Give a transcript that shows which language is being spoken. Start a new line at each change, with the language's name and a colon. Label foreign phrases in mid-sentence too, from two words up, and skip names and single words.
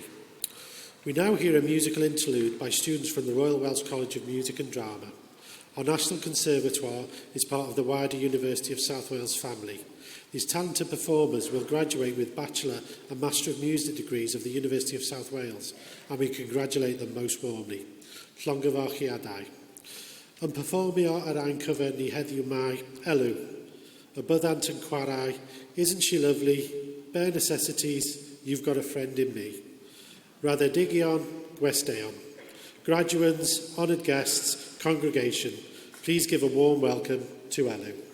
English: We now hear a musical interlude by students from the Royal Welsh College of Music and Drama. Our National Conservatoire is part of the wider University of South Wales family. These talented performers will graduate with Bachelor and Master of Music degrees of the University of South Wales, and we congratulate them most warmly.
Welsh: Llongyfarchiadau. Yn perfformio ar ein cyfer ni heddiw mai, Elw. A byddant yn chwarae, Isn't She Lovely? Bare Necessities, You've Got a Friend in Me. Raddedigion, Gwesteion.
English: Graduates, honoured guests, congregation, please give a warm welcome to Elw.